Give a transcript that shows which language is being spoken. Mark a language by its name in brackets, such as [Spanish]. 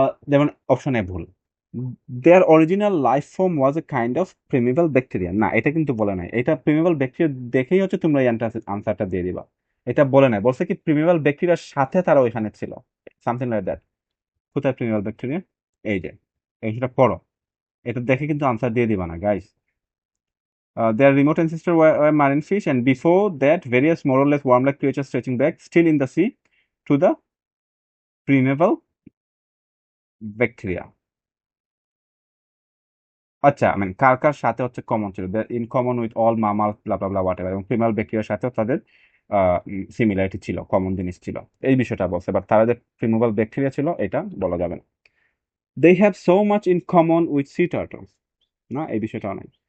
[Bangla] যেমন option A ভুল, [English] Their original life form was a kind of primeval bacteria. [Bangla] না, এটা কিন্তু বলে নাই। এটা প্রিমিভাল ব্যাকটেরিয়া দেখেই হচ্ছে তোমরা এই আনসারটা দিয়ে দিবা, এটা বলে নাই। বলছে কি প্রিমিভাল ব্যাকটেরিয়ার সাথে তারা ওইখানে ছিল, [English] Something like that. [Bangla] কোথায় প্রিমিভাল ব্যাকটেরিয়া? এই যে, এইটা পড়ো, এটা দেখে কিন্তু আনসার দিয়ে দিবা না guys. [English] Their remote ancestors were marine fish, and before that, various more or less worm-like creatures stretching back still in the sea to the primeval bacteria. [Bangla] আচ্ছা মানে কার কার সাথে হচ্ছে কমন ছিল, [English] in common with all mammal blah blah blah whatever, [Bangla] এবং female ব্যাকটেরিয়ার সাথেও তাদের similarity ছিল, কমন জিনিস ছিল, এই বিষয়টা বলছে। বাট তারা যে ফিমেবল ব্যাকটেরিয়া ছিল এটা বলা যাবে না। [English] they have so much in common with sea turtles, [Bangla] না এই বিষয়টাও নাই।